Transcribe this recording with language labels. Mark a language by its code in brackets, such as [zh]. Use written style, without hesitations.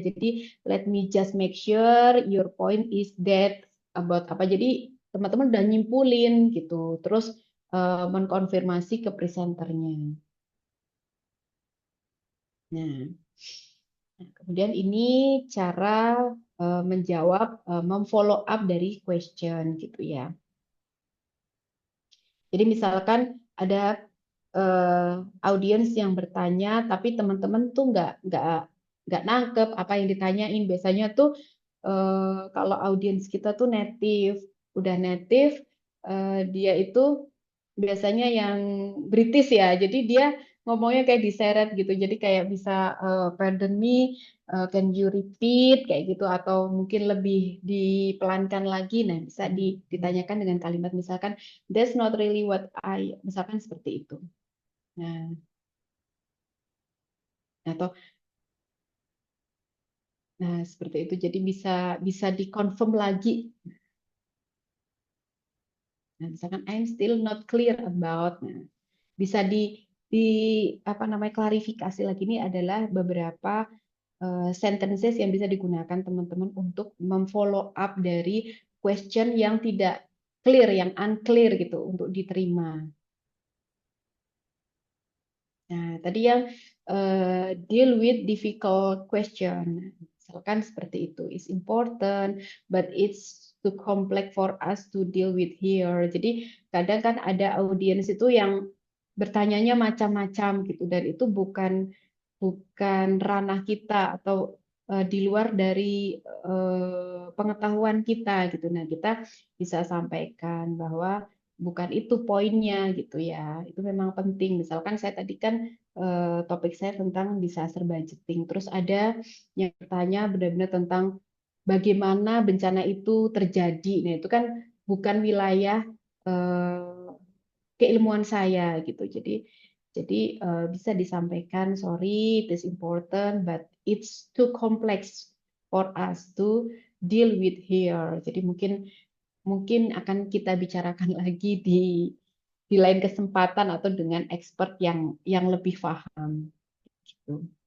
[en] Jadi let me just make sure your point is that about apa. [id] Jadi teman-teman udah nyimpulin gitu. Terus mengkonfirmasi ke presenternya. Nah, kemudian ini cara menjawab, memfollow up dari question gitu ya. Jadi misalkan ada audiens yang bertanya, tapi teman-teman tuh nggak nangkep apa yang ditanyain. Biasanya tuh kalau audiens kita tuh native, udah native, dia itu biasanya yang British ya. Jadi dia ngomongnya kayak diseret gitu. Jadi kayak bisa [en] pardon me, can you repeat [id] kayak gitu, atau mungkin lebih dipelankan lagi. Nah, bisa ditanyakan dengan kalimat misalkan [en] that's not really what [id] misalkan seperti itu. Nah, atau seperti itu. Jadi bisa bisa dikonfirm lagi. [en] Nah, misalkan I'm still not clear about. [id] Nah, bisa di apa namanya klarifikasi lagi. Ini adalah beberapa sentences yang bisa digunakan teman-teman untuk memfollow up dari question yang tidak clear, yang unclear gitu untuk diterima. Nah, tadi yang deal with difficult question. Misalkan seperti itu, [en] is important, but it's too complex for us to deal with here. [id] Jadi kadang kan ada audiens itu yang bertanyanya macam-macam gitu, dan itu bukan ranah kita atau di luar dari pengetahuan kita gitu. Nah, kita bisa sampaikan bahwa bukan itu poinnya gitu ya. Itu memang penting. Misalkan saya tadi kan topik saya tentang disaster budgeting. Terus ada yang bertanya benar-benar tentang bagaimana bencana itu terjadi. Nah, itu kan bukan wilayah eh, keilmuan saya gitu. Jadi bisa disampaikan, [en] sorry, it is important, but it's too complex for us to deal with here. [id] Jadi mungkin mungkin akan kita bicarakan lagi di lain kesempatan atau dengan expert yang lebih paham gitu.